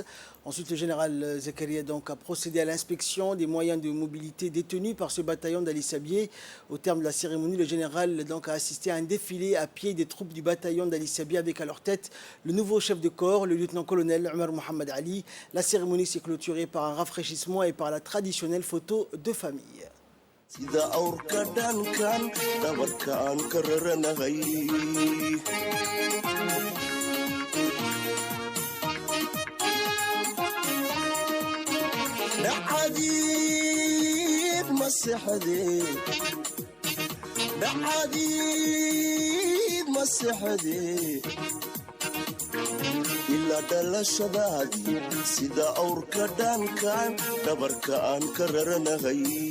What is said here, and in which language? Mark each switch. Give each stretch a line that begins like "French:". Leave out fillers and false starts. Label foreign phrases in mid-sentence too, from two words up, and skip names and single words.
French: Ensuite, le général Zakaria a procédé à l'inspection des moyens de mobilité détenus par ce bataillon d'Ali Sebier. Au terme de la cérémonie, le général a assisté à un défilé à pied des troupes du bataillon d'Ali Sebier avec à leur tête le nouveau chef de corps, le lieutenant-colonel Omar Mohamed Ali. La cérémonie s'est clôturée par un rafraîchissement et par la traditionnelle photo de famille.
Somali: sida awrka dhankan dhabarka aan ka raranahay dhacadiid masexade ilaa dhalashadaadii sida awrka dhankan dhabarka aan ka raranahay